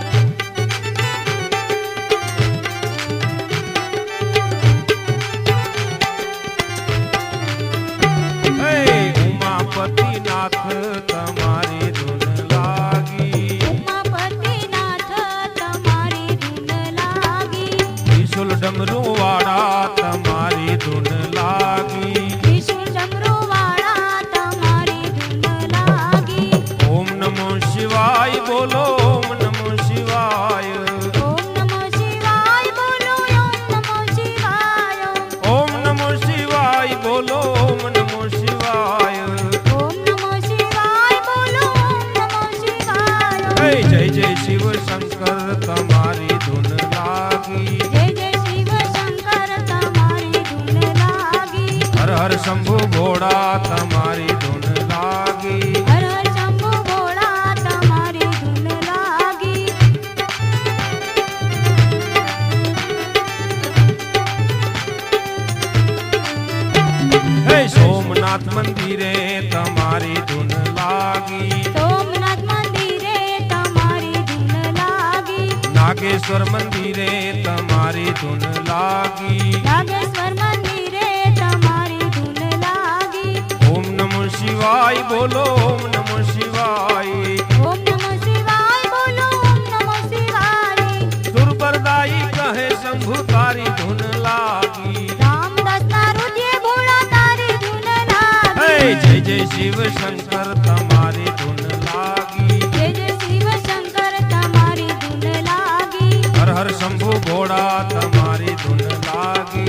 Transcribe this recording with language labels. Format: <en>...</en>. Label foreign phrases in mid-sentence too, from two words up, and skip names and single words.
<gu>હે ઉમાપતિ નાથ તમારી ધૂન લાગી। ઉમાપતિનાથ તમારી ધૂન લાગી। ત્રિશૂલ ડમરૂ વાડા તમારી ધૂન લાગી। ત્રિશૂલ ડમરૂ વાળા તમારી ધૂન લાગી।</gu> <sa>ओम नमः शिवाय बोलो, ओम नमः शिवाय। ओम नमः शिवाय बोलो, ओम नमः शिवाय। ओम नमः शिवाय बोलो, ओम नमः शिवाय। ओम नमः शिवाय बोलो, ओम नमः शिवाय।</sa> <gu>હે જય જય શિવ શંકર તમારી ધૂન લાગી। જય જય શિવ શંકર તમારી ધૂન લાગી। હર હર શંભુ ભોડા તમારી ધૂન લાગી। હર હર શંભુ ભોળા તમારી ધૂન લાગી। હે સોમનાથ મંદિરે તમારી ધૂન લાગી। સોમનાથ મંદિરે તમારી ધૂન લાગી। નાગેશ્વર મંદિરે તમારી ધૂન લાગી। નાગેશ્વર મંદિરે તમારી ધૂન લાગી।</gu> <sa>ओम नमः शिवाय बोलो, ओम नमः शिवाय। ओम नमः शिवाय बोलो, ओम नमः शिवाय।</sa> <gu>દુર્બરદાઈ કહે શંભુ તારી ધૂન લાગી। રામદાસ નારુદ્ય ભોળા તારી ધૂન લાગી। હે જય જય શિવ શંકર તમારી ધૂન લાગી। જય જય શિવ શંકર તમારી ધૂન લાગી। હર હર શંભુ ભોડા તમારી ધૂન લાગી।</gu>